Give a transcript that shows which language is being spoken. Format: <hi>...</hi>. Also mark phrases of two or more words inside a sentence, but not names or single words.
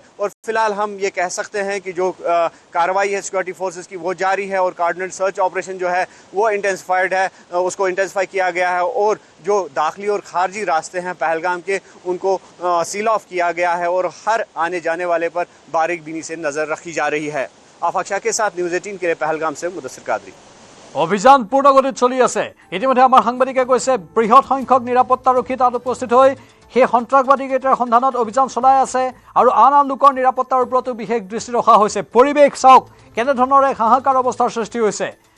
<hi>और फिलहाल हम ये कह सकते हैं कि जो कार्रवाई है</hi> <en>security forces</en> <hi>की वो जारी है और</hi> <en>coordinate search operation</en> <hi>जो है वो इंटेंसिफाइड है, उसको इंटेंसिफाई किया गया है। और जो दाखिली और खारजी रास्ते हैं पहलगाम के उनको</hi> <en>seal off</en> <hi>किया गया है और हर आने जाने वाले पर बारीक बीनी से नज़र रखी जा रही है। आफाक शाह के साथ न्यूज़ 18 के लिए पहलगाम से मुदस्सिर कादरी।</hi> <as>অভিযান পূৰ্ণগতিত চলি আছে। ইতিমধ্যে আমাৰ সাংবাদিকে কৈছে বৃহৎ সংখ্যক নিৰাপত্তাৰক্ষী তাত উপস্থিত হৈ সেই সন্ত্ৰাসবাদীকেইটাৰ সন্ধানত অভিযান চলাই আছে আৰু আন আন লোকৰ নিৰাপত্তাৰ ওপৰতো বিশেষ দৃষ্টি ৰখা হৈছে। পৰিৱেশ চাওক কেনেধৰণৰ এক হাহাকাৰ অৱস্থাৰ সৃষ্টি হৈছে।</as>